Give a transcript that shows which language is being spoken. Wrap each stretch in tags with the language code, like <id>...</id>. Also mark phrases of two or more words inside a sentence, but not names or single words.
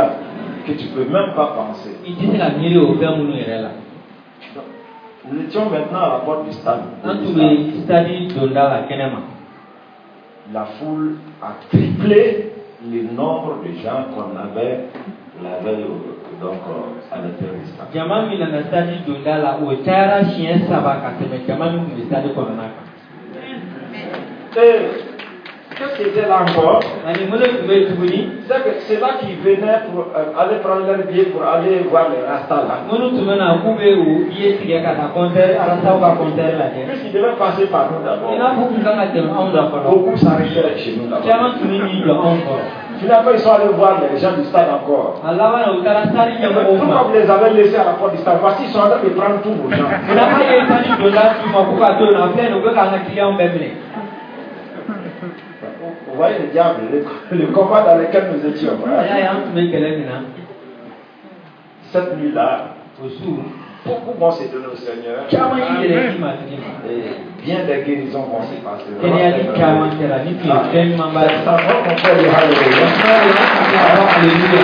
<fr>Que tu ne peux même pas penser. Nous étions maintenant à la porte du stade. La foule a triplé le nombre de gens qu'on avait la veille donc à l'intérieur du stade.</fr> <bm>Jama min nana stade donda la o cayara siɲɛ 3 ka tɛmɛ jama min tun bɛ stade kɔnɔna kan.</bm> <fr>Et qu'est-ce qui était là encore?</fr> <bm>Ani mun de tun bɛ yen tuguni?</bm> <fr>C'est que c'est là qu'ils venaient pour aller prendre leur billet pour aller voir les rastas là.</fr> <bm>Minnu tun bɛ na k'u bɛ o billet tigɛ ka taa concert arasaw ka concert lajɛ.</bm> <fr>Puisqu'ils devaient passer par nous d'abord.</fr> <bm>I n'a fɔ u tun kan ka tɛmɛ anw da fɔlɔ.</bm> <fr>Beaucoup s'arrêtaient chez nous là-bas.</fr> <bm>Caman tun bɛ n'i jɔ anw kɔrɔ.</bm> <fr>Finalement, ils sont allés voir les gens du stade encore.</fr> <bm>A laban na u taara stade ɲɛmɔgɔw ma.</bm> <fr>Pourquoi vous les avez laissés à la porte du stade? Parce qu'ils sont en train de prendre tous vos gens.</fr> <bm>Munna an ye stade donda d'u ma k'u ka to yen nɔ a filɛ nin ye u bɛ k'an ka clients bɛɛ minɛ.</bm> <fr>Vous voyez le diable, le combat dans lequel nous étions. Cette nuit-là, beaucoup vont se donner au Seigneur. Et bien des guérisons vont se passer. C'est ça, on fait le Alléluia.</fr>